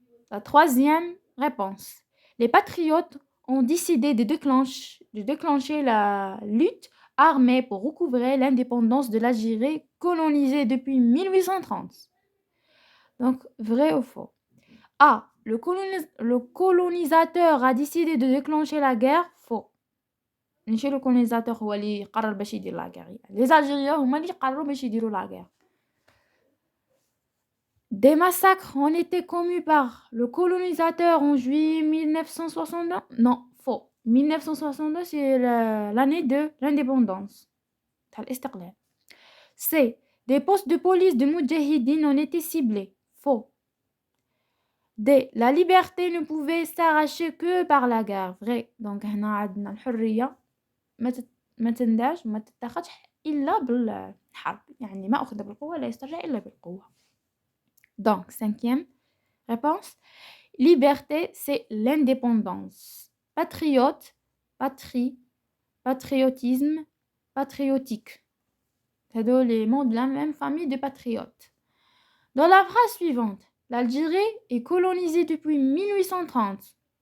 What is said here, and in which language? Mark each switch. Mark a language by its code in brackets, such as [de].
[fr] La troisième réponse. Les patriotes ont décidé de déclencher la lutte armée pour recouvrer l'indépendance de l'Algérie colonisée depuis 1830. Donc, vrai ou faux? A. Le colonisateur a décidé de déclencher la guerre. Faux. [ar] ماشي le colonisateur هو اللي قرر باش يدير la guerre. Les Algériens هما اللي قرروا باش يديروا la guerre. [fr] Des massacres ont été commis par le colonisateur en juillet 1962. Non, faux. 1962, c'est l'année de l'indépendance. C. Des postes de police de Moudjahidine ont été ciblés. Faux. D. La liberté ne pouvait s'arracher que par la guerre. Vrai. [ar] Donc, هنا عندنا الحرية ما تنداش ما تتاخدش إلا بالحرب. يعني ما أخذ بالقوة لا يسترجع إلا بالقوة. [fr] Donc, cinquième réponse. Liberté, c'est l'indépendance. Patriote, patrie, patriotisme, patriotique. C'est les mots de la même famille de patriotes. Dans la phrase suivante, l'Algérie est colonisée depuis 1830.